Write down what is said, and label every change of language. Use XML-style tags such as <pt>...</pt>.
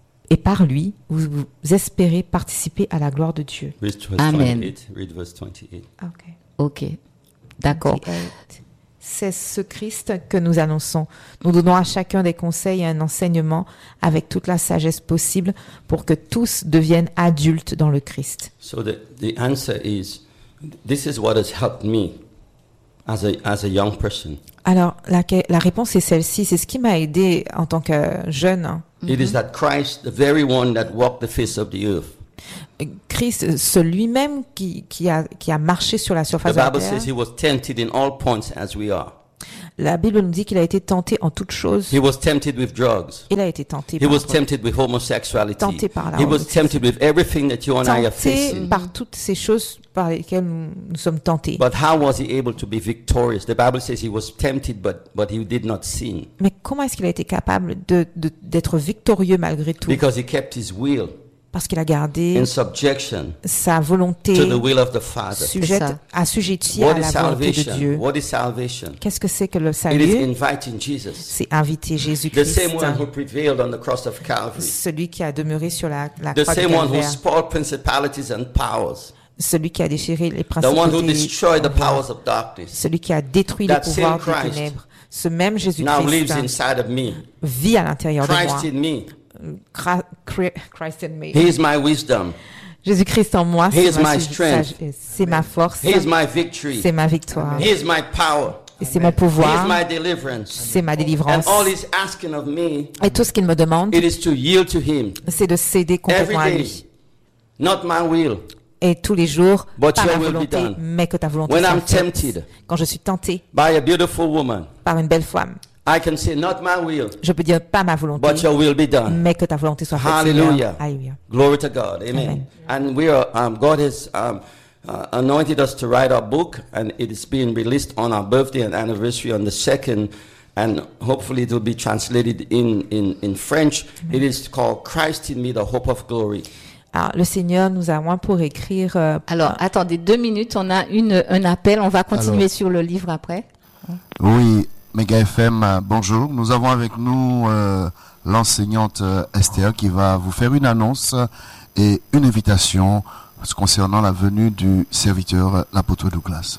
<fr>Et par lui, vous espérez participer à la gloire de Dieu. Amen.</fr> <en>Read verse 28. Ok.</en> <fr>Ok. D'accord. 28. C'est ce Christ que nous annonçons. Nous donnons à chacun des conseils et un enseignement avec toute la sagesse possible pour que tous deviennent adultes dans le Christ.</fr> <en>So the answer is, this is what has helped me as a young person.</en> <fr>Alors la réponse est celle-ci, c'est ce qui m'a aidé en tant que jeune.</fr> <en>It is that Christ, the very one that walked the face of the earth.</en> <fr>Christ, c'est lui-même qui a marché sur la surface de la terre.</fr> <en>He was tempted in all points as we are.</en> <fr>La Bible nous dit qu'il a été tenté en toutes choses.</fr> <en>He was tempted with drugs.</en> <fr>Il a été tenté.</fr> <en>He was tempted with homosexuality.</en> <fr>Tenté par la.</fr> <en>He was tempted with everything that you and I are facing.</en> <fr>Tenté par toutes ces choses par lesquelles nous sommes tentés.</fr> <en>But how was he able to be victorious? The Bible says he was tempted, but he did not sin.</en> <fr>Mais comment est-ce qu'il a été capable d'être victorieux malgré tout?</fr> <en>Because he kept his will.</en> <fr>Parce qu'il a gardé</fr> <en>in subjection</en> <fr>sa volonté</fr> <en>to the will of the Father.</en> <fr>Sujette, assujettie à la volonté de Dieu.</fr> <en>What is salvation?</en> <fr>Qu'est-ce que c'est que le salut?</fr> <en>It is inviting Jesus.</en> <fr>C'est inviter Jésus-Christ.</fr> <en>The same one who prevailed on the cross of Calvary.</en> <fr>Celui qui a demeuré sur la croix de Calvaire.</fr> <en>The same one who spoiled principalities and powers.</en> <fr>Celui qui a déchiré les principes.</fr> <en>The one who destroyed the powers of darkness.</en> <fr>Celui qui a détruit les pouvoirs des ténèbres. Ce même Jésus-Christ</fr> <en>now lives inside of me.</en> <fr>Vit à l'intérieur Christ de moi.</fr> <en>Christ in me. Christ in me. He is my wisdom.</en> <fr>Jésus-Christ en moi,</fr> <en>he is my strength.</en> <fr>C'est ma force.</fr> <en>He is my victory.</en> <fr>C'est ma victoire.</fr> <en>He is my power.</en> <fr>Et c'est mon pouvoir.</fr> <en>He is my deliverance.</en> <fr>C'est ma délivrance.</fr> <en>And all he's asking of me,</en> <fr>et tout ce qu'il me demande,</fr> <en>it is to yield to him.</en> <fr>C'est de céder complètement à lui.</fr> <en>Not my will.</en> <fr>Et tous les jours,</fr> <en>but</en> <fr>pas ma volonté, mais que ta volonté</fr> <en>when</en> <fr>soit</fr> <en>I'm tempted</en> <fr>faite. Quand je suis tenté</fr> <en>by a beautiful woman,</en> <fr>par une belle femme.</fr> <en>I can say not my will.</en> <fr>Je peux dire pas ma volonté.</fr> <en>But your will be done.</en> <fr>Mais que ta volonté soit faite.</fr> <en>Hallelujah. Glory to God. Amen. Amen. And we are God has anointed us to write our book and it is being released on our birthday and anniversary on the 2nd and hopefully it will be translated in French. Amen. It is called Christ in Me, the Hope of Glory.</en> <fr>Alors, le Seigneur nous a moins pour écrire Alors attendez 2 minutes, on a un appel, on va continuer Alors. Sur le livre après. Oui. Mega FM, bonjour. Nous avons avec nous l'enseignante Esther qui va vous faire une annonce et une invitation concernant la venue du serviteur, l'apôtre Douglas.</fr>